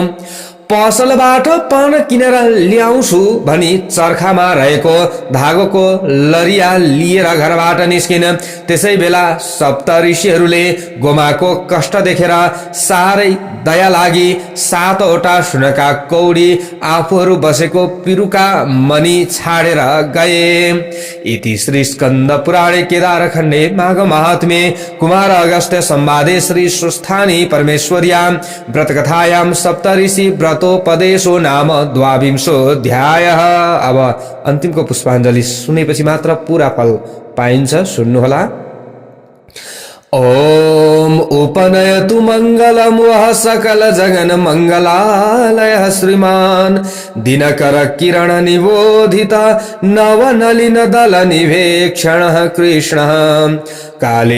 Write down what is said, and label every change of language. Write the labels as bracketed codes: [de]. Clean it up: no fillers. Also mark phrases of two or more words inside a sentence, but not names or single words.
[ne] पसलबाट पान किनेर ल्याउँछु भनी चर्खामा रहेको धागोको लरिया लिएर घरबाट निस्किन। त्यसै बेला सप्त ऋषिहरूले गोमाको कष्ट देखेर साह्रै दया लागि 7 वटा सुनका कौडी आफूहरू बसेको पिरुका मनी छाडेर गए। [sa] इति श्री स्कन्द पुराणे केदारखण्डे माघ महात्म्ये कुमार अगस्त्य संवादे श्री स्वस्थानी परमेश्वर्यां व्रतकथायां सप्तऋषि व्रतोपदेशो नाम 22अध्यायः। [ne] अब अन्तिमको पुष्पाञ्जलि सुनेपछि मात्र पूरा फल पाइन्छ, सुन्नुहोला। [sa] ओम उपनयतु मंगलम वह सकल जगन मंगलालय श्रीमान दिनकर किरण निबोधिता नवनलिन दल निवेक्षण कृष्ण काले